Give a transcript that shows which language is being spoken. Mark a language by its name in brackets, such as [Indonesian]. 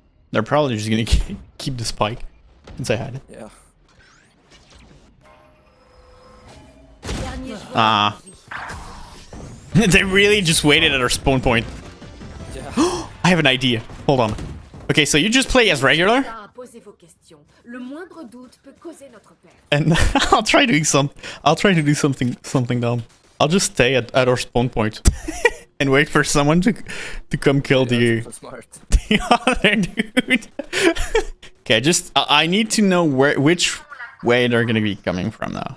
[English] They're probably just gonna keep the spike since I had it. Yeah. [French] Dernier joueur Ah. en vie. [English] They really just waited at our spawn point. Yeah. I have an idea. Hold on. Okay, so you just play as regular, [French] À poser vos questions. Le moindre doute peut causer notre perte. [English] and I'll try to do something dumb. I'll just stay at our spawn point and wait for someone to come kill Yeah, so smart. the other dude. Okay, I need to know which way they're gonna be coming from now.